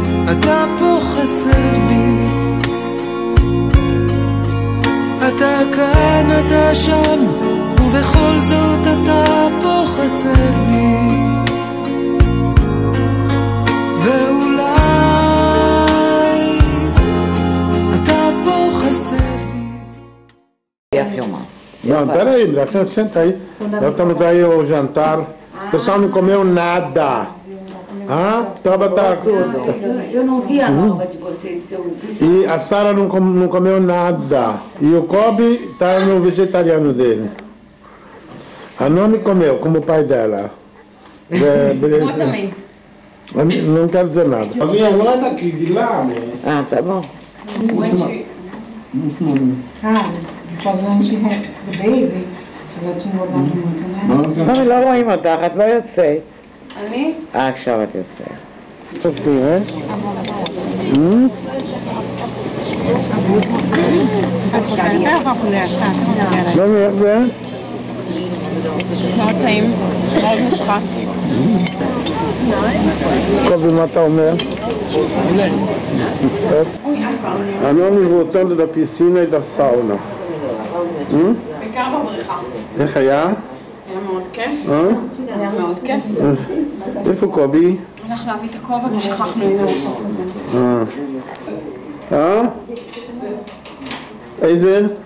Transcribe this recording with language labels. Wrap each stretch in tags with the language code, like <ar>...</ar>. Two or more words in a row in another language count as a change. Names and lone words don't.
<he>אתה פה חסר לי, אתה כאן, אתה שם, ובכל זאת אתה פה חסר לי, ואולי אתה פה חסר לי.</he> <pt>Não, peraí, senta aí. Nós estamos aí ao jantar. O pessoal não comeu nada. Ah, Tabata. Eu não vi a nova de vocês. E a Sara não comeu nada. E o Kobe está no vegetariano dele. A Nomi comeu, como o pai dela. Eu também. Não quero dizer nada. A minha mãe é daqui, de lá, né? Ah, tá bom.</pt> <en>because when she had the baby,</en> <pt>ela tinha engordado muito, né?</pt> <he>אבל לא רואים אותך, את לא יוצאת. אני? עכשיו את יוצאת.</he> <pt>Sofri, né? Vamos ver.</pt> <he>מאוד טעים, מאוד מושחת. Kobe, מה אתה אומר?</he> <pt>A Nomi voltando da piscina e da sauna.</pt> <he>בעיקר בבריכה. איך היה? היה מאוד כיף. היה מאוד כיף. איפה קובי? הלך להביא את הכובע כי שכחנו את איזה?</he>